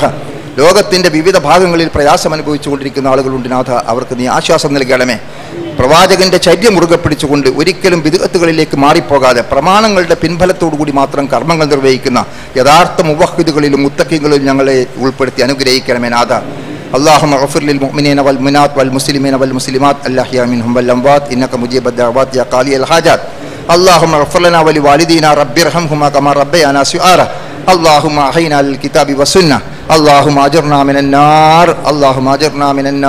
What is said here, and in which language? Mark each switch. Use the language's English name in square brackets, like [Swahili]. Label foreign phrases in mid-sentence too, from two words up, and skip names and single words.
[Malayalam] ലോകത്തിൻ്റെ വിവിധ ഭാഗങ്ങളിൽ പ്രയാസം അനുഭവിച്ചുകൊണ്ടിരിക്കുന്ന ആളുകളുണ്ട് നാഥ, അവർക്ക് നീ ആശ്വാസം നൽകണമേ. പ്രവാചകന്റെ ചര്യ മുറുകെ പിടിച്ചുകൊണ്ട് ഒരിക്കലും ബിദ്അത്തുകളിലേക്ക് മാറിപ്പോകാതെ പ്രമാണങ്ങളുടെ പിൻഫലത്തോടുകൂടി മാത്രം കർമ്മങ്ങൾ നിർവഹിക്കുന്ന യഥാർത്ഥ മുവഹ്ഹിദുകളിലും മുത്തഖീകളിലും ഞങ്ങളെ ഉൾപ്പെടുത്തി അനുഗ്രഹിക്കണമേ നാഥ. [Arabic] اللهم اغفر للمؤمنين والمؤمنات والمسلمين والمسلمات الأحياء منهم والأموات إنك مجيب الدعوات يا قاضي الحاجات. اللهم اغفر لنا ولوالدينا رب ارحمهما كما ربيانا صغارا. اللهم أحينا للكتاب والسنة. اللهم أجرنا من النار. اللهم أجرنا من النار.